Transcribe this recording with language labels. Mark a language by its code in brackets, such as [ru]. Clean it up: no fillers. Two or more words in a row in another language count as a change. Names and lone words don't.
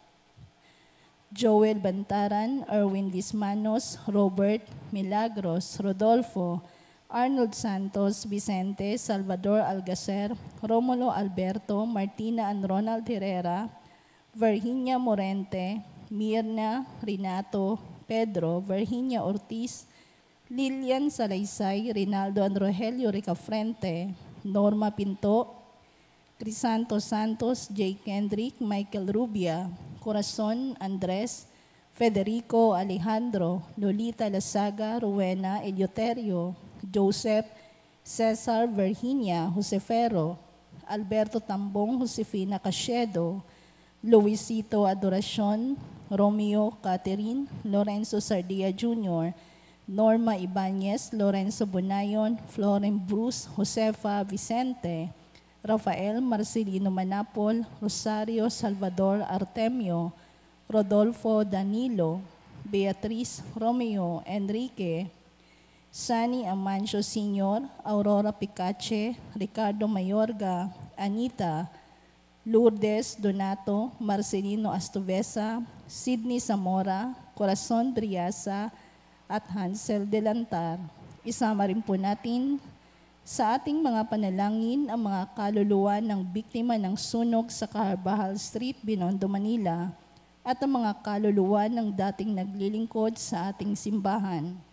[tl] Joel Bantaran, Erwin Dismanos, Robert Milagros, Rodolfo, Arnold Santos, Vicente, Salvador Algacer, Romulo Alberto, Martina and Ronald Herrera, Virginia Morente, Mirna, Renato, Pedro, Virginia Ortiz, Lilian Salaysay, Rinaldo and Rogelio Ricafrente, Norma Pinto, Crisanto Santos, J. Kendrick, Michael Rubia, Corazon Andres, Federico Alejandro, Lolita Lasaga, Rowena Eleuterio, Joseph, Cesar Virginia, Josefero, Alberto Tambong, Josefina Casiedo, Luisito Adoracion, Romeo Catherine, Lorenzo Sardia Jr., Norma Ibanez, Lorenzo Bonayon, Floren Bruce, Josefa Vicente, Rafael Marcelino Manapol, Rosario Salvador Artemio, Rodolfo Danilo, Beatriz Romeo Enrique, Sani Amancio Sr., Aurora Picache, Ricardo Mayorga, Anita, Lourdes Donato, Marcelino Astuvesa, Sidney Zamora, Corazon Driasa, at Hansel Delantar. Isama rin po natin sa ating mga panalangin ang mga kaluluwa ng biktima ng sunog sa Carvajal Street, Binondo, Manila, at ang mga kaluluwa ng dating naglilingkod sa ating simbahan.